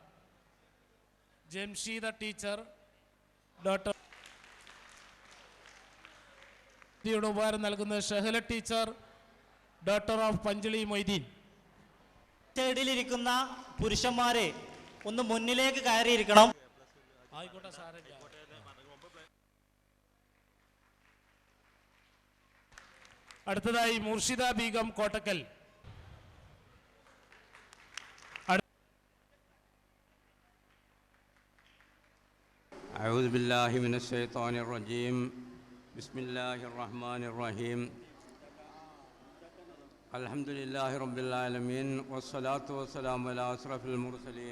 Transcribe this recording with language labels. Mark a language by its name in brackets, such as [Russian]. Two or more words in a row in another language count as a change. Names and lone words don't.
[Malayalam] ജംഷീദ ടീച്ചർ, ഡോക്ടർ ഉപഹാരം നൽകുന്നത് ഷഹല ടീച്ചർ, ഡോക്ടർ ഓഫ് പഞ്ചളി മൊയ്തീൻ. സൈഡിലിരിക്കുന്ന പുരുഷന്മാരെ ഒന്ന് മുന്നിലേക്ക് കയറിയിരിക്കണം. ആയിക്കോട്ടെ സാറേ. അടുത്തതായി മുർഷിദ ബീഗം കോട്ടക്കൽ. [Arabic] أعوذ بالله من الشيطان الرجيم. بسم الله الرحمن الرحيم. الحمد لله رب العالمين والصلاة والسلام على أشرف المرسلين.